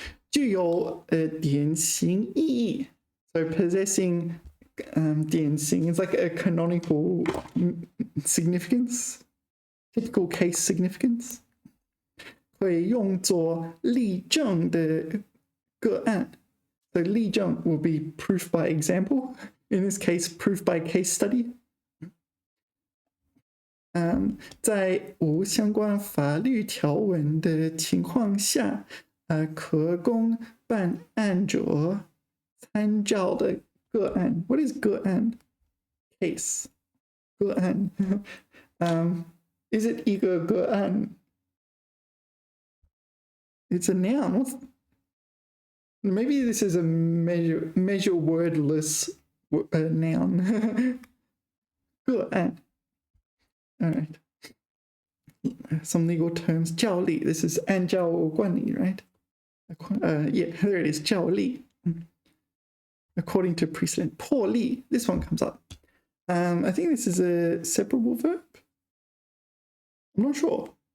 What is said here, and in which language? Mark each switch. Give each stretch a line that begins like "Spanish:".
Chinese: 具有典型意义
English: So possessing 典型 is like a canonical significance, typical case significance.
Chinese: 会用作例证的个案
English: So 例证 will be proof by example. In this case, proof by case study.
Chinese: 在无相关法律条文的情况下，可供办案者参照的个案
English: What is 个案 Case 个案 Is it 一个个案 It's a noun Maybe this is a measure wordless noun 个案 All right. Some legal terms. 教例. This is
Chinese: 按照惯例,
English: right? Yeah, there it is. 教例. According to precedent. 破例.This one comes up. I think this is a separable verb. I'm not sure.